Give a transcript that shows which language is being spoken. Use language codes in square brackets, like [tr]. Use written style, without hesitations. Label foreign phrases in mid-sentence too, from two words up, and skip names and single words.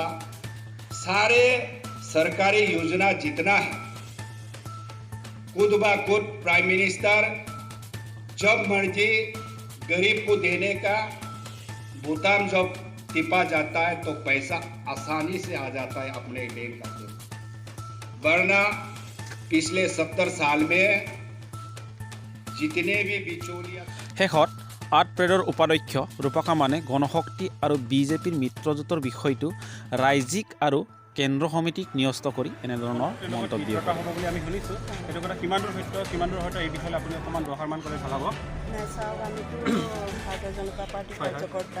[hi] सारे सरकारी योजना जितना है खुद ब खुद [en] prime minister [hi] जब मर्जी गरीब को देने का बोताम जब टिपा जाता है तो पैसा आसानी से आ जाता है अपने बैंक खाते में। वरना पिछले 70 साल में जितने भी बिचौलिया [as] শেষত আৰ্ট পেডৰ উপাধ্যক্ষ ৰূপা কামানে গণশক্তি আৰু বিজেপিৰ মিত্ৰজোঁটৰ বিষয়টো ৰাজ্যিক আৰু কেন্দ্ৰ সমিতিক ন্যস্ত কৰি এনেধৰণৰ মন্তব্য কৰে। হ'ব বুলি আমি শুনিছোঁ, সেইটো কথা কিমান দূৰ সত্য, কিমান দূৰ হয়তো এই বিষয়ে আপুনি অকণমান দৰ্শাৰমান কৰি ভাল হ'ব। নাই চাওক, আমিতো ভাৰতীয় জনতা পাৰ্টীৰ কাৰ্যকৰ্তা,